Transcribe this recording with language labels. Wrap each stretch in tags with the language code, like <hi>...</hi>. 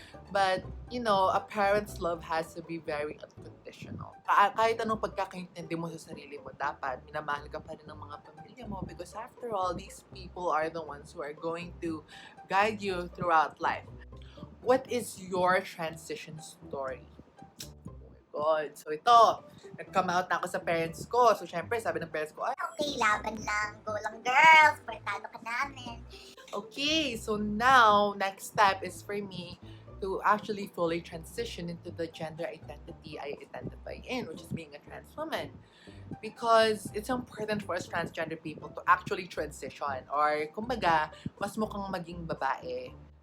<en>But, you know, a parent's love has to be very unconditional.</en> <tl>Kahit anong pagkakaintindi mo sa sarili mo, dapat minamahal ka pa rin ng mga pamilya mo</tl> <en>because after all, these people are the ones who are going to guide you throughout life. What is your transition story? Oh my God.</en> <tl>So ito, nag-come out na ako sa parents ko. So syempre, sabi ng parents ko, ay, Okay, laban lang. Go lang, girls. Partado ka namin.</tl> <en>okay, so now, next step is for me to actually fully transition into the gender identity I identify in, which is being a trans woman. Because it's important for us transgender people to actually transition or</en> <tl>kumbaga, mas mukhang maging babae.</tl>